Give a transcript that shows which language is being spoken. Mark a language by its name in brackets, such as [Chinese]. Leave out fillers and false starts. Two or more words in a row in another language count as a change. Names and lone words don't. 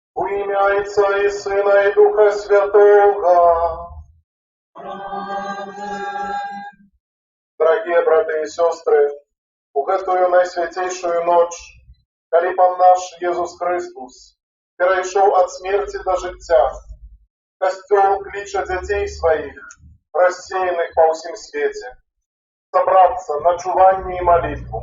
[Ukrainian] ім'я Отця і Сина, і Духа Святого. [Russian] Дорогие браты и сестры, [Belarusian] у гэтую найсвятейшую ноч, калі Пан наш Езус Христос перайшоў ад смерти до жыцця, Касцёл кліча дзяцей сваіх, рассеянных па ўсім свеце, сабрацца на чуванне і малітву.